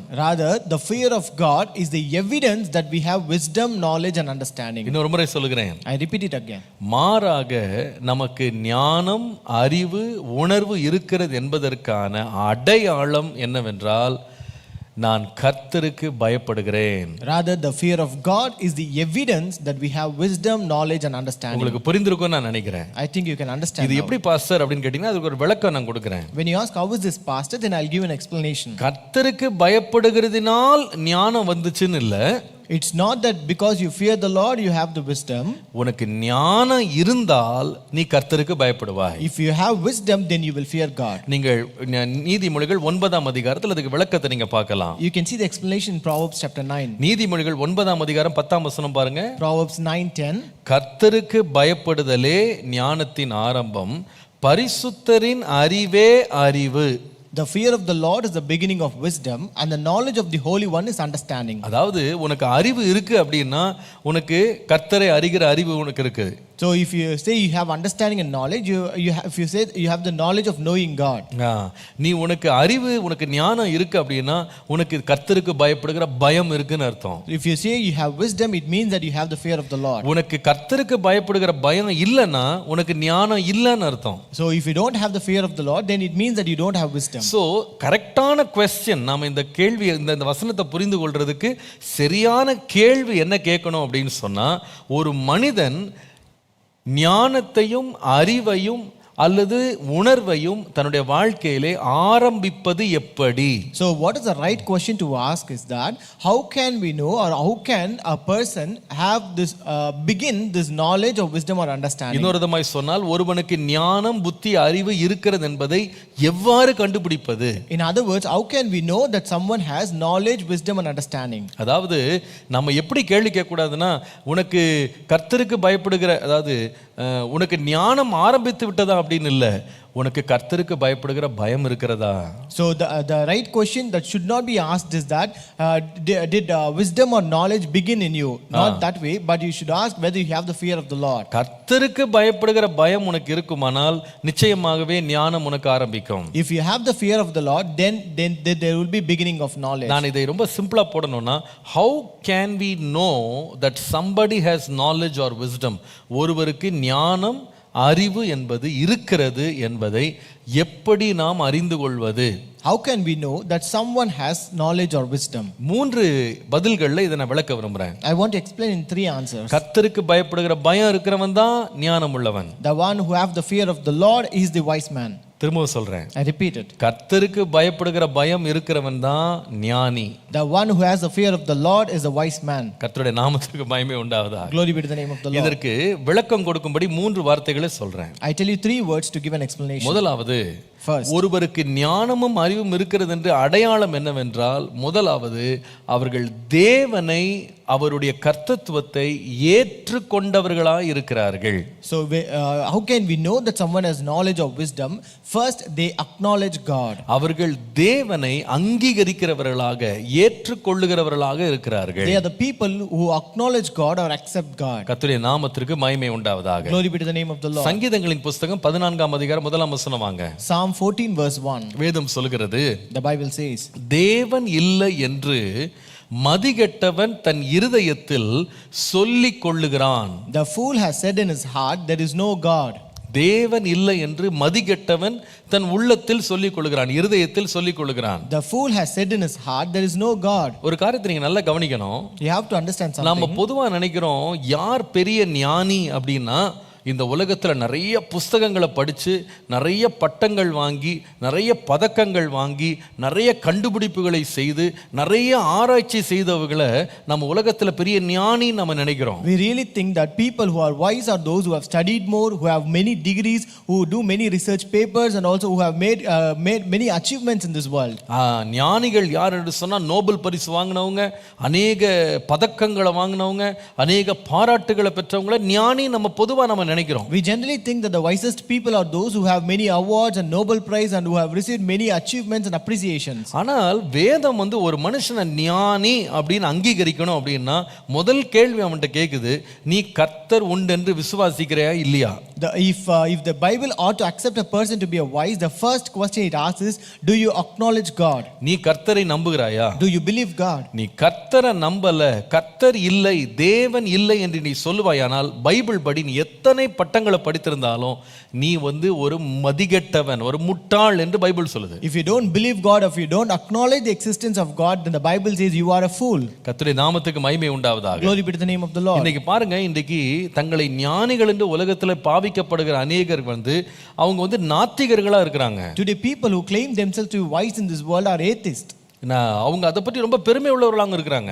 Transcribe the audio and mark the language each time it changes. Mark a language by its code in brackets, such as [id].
[en] Rather, the fear of God is the evidence that we have wisdom, knowledge and understanding. [ta] இன்னொரு முறை சொல்லுகிறேன், [en] I repeat it again. [ta] மாறாக நமக்கு ஞானம் அறிவு உணர்வு இருக்கிறது என்பதற்கான அடையாளம் என்னவென்றால் நான் கர்த்தருக்கு பயப்படுகிறேன். [en] Rather, the fear of God is the evidence that we have wisdom, knowledge and understanding. [ta] உங்களுக்கு புரிந்திருக்கும் நான் நினைக்கிறேன். [en] I think you can understand. [ta] இது எப்படி பாஸ்டர் அப்படினு கேட்டிங்கன்னா அதுக்கு ஒரு விளக்கம் நான் கொடுக்கிறேன். [en] When you ask how is this pastor, then I'll give an explanation. [ta] கர்த்தருக்கு பயப்படுகிறதினால் ஞானம் வந்துச்சுன்னு இல்ல. [en] It's not that because you fear the Lord you have the wisdom. [ta] உனக்கு ஞானம் இருந்தால் நீ கர்த்தருக்கு பயப்படுவாய். [en] If you have wisdom then you will fear God. [ta] நீங்கள் நீதிமொழிகள் 9ஆம் அதிகாரத்தில் அதுக்கு விளக்கத்தை நீங்க பார்க்கலாம். [en] You can see the explanation in Proverbs chapter 9. [ta] நீதிமொழிகள் 9ஆம் அதிகாரம் 10ஆம் வசனம் பாருங்க. [en] Proverbs 9:10. [ta] கர்த்தருக்கு பயப்படுதலே ஞானத்தின் ஆரம்பம், பரிசுத்தரின் அறிவே அறிவு. [en] The fear of the Lord is the beginning of wisdom and the knowledge of the Holy One is understanding. [ta] அதாவது உனக்கு அறிவு இருக்கு அப்படின்னா உனக்கு கர்த்தரை அறிகிற அறிவு உனக்கு இருக்கு. [en] So if you say you have understanding and knowledge, if you say you have the knowledge of knowing God. [ta] நீ உனக்கு அறிவு உனக்கு ஞானம் இருக்கு அப்படின்னா உனக்கு கர்த்தருக்கு பயப்படுகிற பயம் இருக்குன்னு அர்த்தம். [en] If you say you have wisdom, it means that you have the fear of the Lord. [ta] உனக்கு கர்த்தருக்கு பயப்படுகிற பயம் இல்லைன்னா உனக்கு ஞானம் இல்லைன்னு அர்த்தம். [en] So if you don't have the fear of the Lord, then it means that you don't have wisdom. [ta] So [en] கரெக்டான கொஸ்டின், [ta] நாம இந்த கேள்வி இந்த வசனத்தை புரிந்து கொள்றதுக்கு சரியான கேள்வி என்ன கேட்கணும் அப்படின்னு சொன்னா, ஒரு மனிதன் ஞானத்தையும் அறிவையும் அல்லது உணர்வையும் தன்னுடைய வாழ்க்கையிலே ஆரம்பிப்பது எப்படி? [en] So what is the right question to ask is that how can we know, or how can a person have this begin this knowledge or wisdom or understanding? [ta] இன்னொரு விதமாய் சொன்னால், ஒருவனுக்கு ஞானம் புத்தி அறிவு இருக்கிறது என்பதை எவ்வாறு கண்டுபிடிப்பது? [en] In other words, how can we know that someone has knowledge, wisdom and understanding? [ta] அதாவது நம்ம எப்படி கேள்வி கேட்க கூடாதுன்னா, உனக்கு கர்த்தருக்கு பயப்படுகிற, அதாவது உனக்கு ஞானம் ஆரம்பித்து விட்டதா அப்படின்னு இல்லை, உனக்கு கர்த்தருக்கு பயப்படுகிற பயம் இருக்கிறதா? [en] So the right question that should not be asked is that did wisdom or knowledge begin in you? Not that way, but you should ask whether you have the fear of the Lord. [ta] கர்த்தருக்கு பயப்படுகிற பயம் உனக்கு இருக்குமானால் நிச்சயமாகவே ஞானம் உனக்கு ஆரம்பிக்கும். [en] If you have the fear of the Lord, then there will be beginning of knowledge. [ta] நான் இதை ரொம்ப சிம்பிளா போடணும்னா, [en] how can we know that somebody has knowledge or wisdom? [ta] ஒருவருக்கு ஞானம் அறிவு என்பது இருக்கிறது என்பதை எப்படி நாம் அறிந்து கொள்வது? [en] How can we know that someone has knowledge or wisdom? [ta] 3 பதில்கள்ல இதை நான் விளக்க விரும்புறேன். [en] I want to explain in 3 answers. [ta] கர்த்தருக்கு பயப்படுகிற பயம் இருக்கிறவன் தான் ஞானம் உள்ளவன். [en] The one who have the fear of the Lord is the wise man. [ta] திரும்பவும் சொல்றேன், [en] I repeat it. [ta] கர்த்தருக்கு பயப்படுகிற பயம் இருக்கிறவன் தான் ஞானி. [en] The one who has the fear of the Lord is a wise man. [ta] கர்த்தருடைய நாமத்துக்கு மகிமை உண்டாவதாக. [en] Glory be to the name of the Lord. [ta] இதற்கு விளக்கம் கொடுக்கும்படி 3 வார்த்தைகளை சொல்றேன். [en] I tell you 3 words to give an explanation. [ta] முதலாவது, [en] First, [ta] ஒருவருக்கு ஞானமும் அறிவும் இருக்கிறது என்று அடையாளம் என்னவென்றால், முதலாவது அவர்கள் தேவனை அவருடைய கர்த்தத்துவத்தை ஏற்றுக்கொண்டவர்களாய் இருக்கிறார்கள். [en] So how can we know that someone has knowledge or wisdom? First, they acknowledge God. [ta] அவர்கள் தேவனை அங்கீகரிக்கிறவர்களாக ஏற்றுக்கொள்ளுகிறவர்களாக இருக்கிறார்கள். [en] They are the people who acknowledge God or accept God. [ta] கர்த்தருடைய நாமத்திற்கு மகிமை உண்டாவதாக. [en] Glory be to the name of the Lord. [ta] சங்கீதங்களின் புத்தகம் 14ஆம் அதிகாரம் 1ஆம் வசனம் வாங்க. [en] Psalm 14 verse 1. [ta] வேதம் சொல்கிறது, [en] The Bible says, [ta] தேவன் இல்லை என்று மதிகெட்டவன் தன் இருதயத்தில் சொல்லிக் கொள்ளுகிறான். [en] The fool has said in his heart, there is no God. [ta] தேவன் இல்லை என்று மதிகெட்டவன் தன் உள்ளத்தில் சொல்லிக் கொள்ளுகிறான், இருதயத்தில் சொல்லிக் கொள்ளுகிறான். [en] The fool has said in his heart, there is no God. [ta] ஒரு காரியத்தை நீங்க நல்லா கவனிக்கணும். [en] You have to understand something. [ta] நம்ம பொதுவா நினைக்கிறோம், யார் பெரிய ஞானி அப்படின்னா, இந்த உலகத்துல நிறைய புஸ்தகங்களை படிச்சு நிறைய பட்டங்கள் வாங்கி நிறைய பதக்கங்கள் வாங்கி நிறைய கண்டுபிடிப்புகளை செய்து நிறைய ஆராய்ச்சி செய்தவர்களை நம்ம உலகத்துல பெரிய ஞானி நம்ம நினைக்கிறோம். [en] We really think that people who are wise are those who have studied more, who have many degrees, who do many research papers and also who have made many achievements in this world. [ta] ஞானிகள் யார் என்று சொன்னா, Nobel பரிசு வாங்கினவங்க, அநேக பதக்கங்களை வாங்கினவங்க, அநேக பாராட்டுகளை பெற்றவங்கள ஞானி நம்ம பொதுவா நம்ம நினைக்கிறோம். [en] We generally think that the wisest people are those who have many awards and Nobel Prize and who have received many achievements and appreciations. [ta] ஆனால் வேதம் ஒரு மனுஷனை ஞானி அப்படின்னு அங்கீகரிக்கணும் அப்படின்னா, முதல் கேள்வி அவன்கிட்ட கேக்குது, நீ கர்த்தர் உண்டு என்று விசுவாசிக்கிறையா இல்லையா? [en] If the Bible ought to accept a person to be a wise, the first question it asks is, do you acknowledge God? [ta] நீ கர்த்தரை நம்புகிறாயா? [en] Do you believe God? [ta] நீ கர்த்தரை நம்பல, கர்த்தர் இல்லை, தேவன் இல்லை என்று நீ சொல்லுவாயானால், பைபிள் படி நீ எத்தனை பட்டங்களை படித்திருந்தாலும் நீ ஒரு மதிகெட்டவன், ஒரு முட்டாள் என்று பைபிள் சொல்லுது. [en] If you don't believe God, if you don't acknowledge the existence of God, then the Bible says you are a fool. [ta] கர்த்தருடைய நாமத்துக்கு மகிமை உண்டாவதாக. [en] Glory be to the name of the Lord. [ta] இன்னைக்கு பாருங்க, இன்னைக்கு தங்களை ஞானிகள் என்று உலகத்துல பாவிக்கப்படுகிற அநேகர் அவங்க நாத்திகர்களா இருக்கிறாங்க. [en] Today people who claim themselves to be wise in this world are atheists. [ta] அவங்க அதை பற்றி ரொம்ப பெருமை உள்ளவர்களாக இருக்கிறாங்க.